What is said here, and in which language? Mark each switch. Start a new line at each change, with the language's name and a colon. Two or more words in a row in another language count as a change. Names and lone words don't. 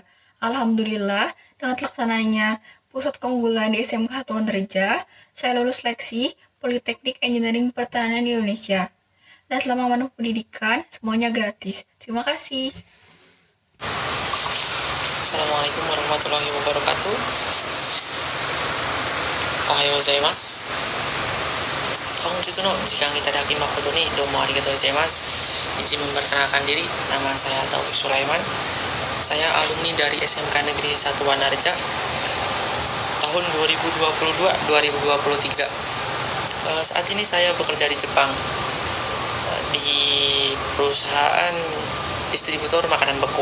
Indonesian: Alhamdulillah, dengan terlaksananya pusat keunggulan di SMK 1 Wanarja, saya lulus seleksi Politeknik Engineering Pertanian di Indonesia. Dan selama menempuh pendidikan, semuanya gratis. Terima kasih.
Arabic: السلام عليكم ورحمة الله وبركاته.
Japanese: おはようございます. 本日の時間いただき誠にどうもありがとうございます.
Indonesian: Izin memperkenalkan diri, nama saya Taufik Sulaiman. Saya alumni dari SMK Negeri 1 Wanarja tahun 2022-2023. Saat ini saya bekerja di Jepang di perusahaan distributor makanan beku.